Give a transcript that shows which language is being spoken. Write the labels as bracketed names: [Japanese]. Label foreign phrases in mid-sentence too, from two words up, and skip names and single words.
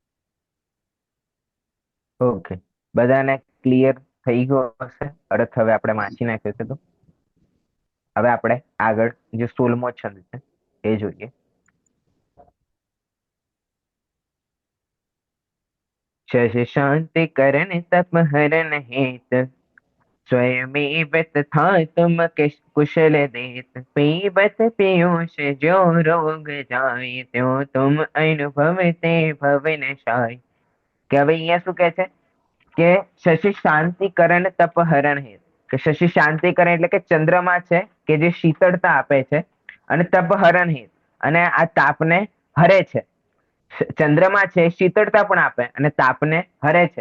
[Gujarati] ઓકે, બધાને ક્લિયર થઈ ગયો હશે અર્થ? હવે આપણે વાંચી નાખ્યો છે, તો હવે આપણે આગળ જે 16મો છંદ છે એ જોઈએ. [Hindi] शश शांति करण तप हरण हेत, स्वयमेव तथा तुम कुशल देत, पीबत पीयूष जो रोग जाय, त्यों तुम अनुभव ते भवन शाय. [Gujarati] કે હવે અહીંયા શું કહે છે કે [Hindi] शशी शांतिकरण तप हरण हे, [Gujarati] કે [Hindi] शशी शांतिकरण [Gujarati] એટલે કે ચંદ્રમા છે કે જે શીતળતા આપે છે, અને [Hindi] तप हरण हे [Gujarati] અને આ તાપને હરે છે. ચંદ્રમા છે શીતળતા પણ આપે અને તાપને હરે છે.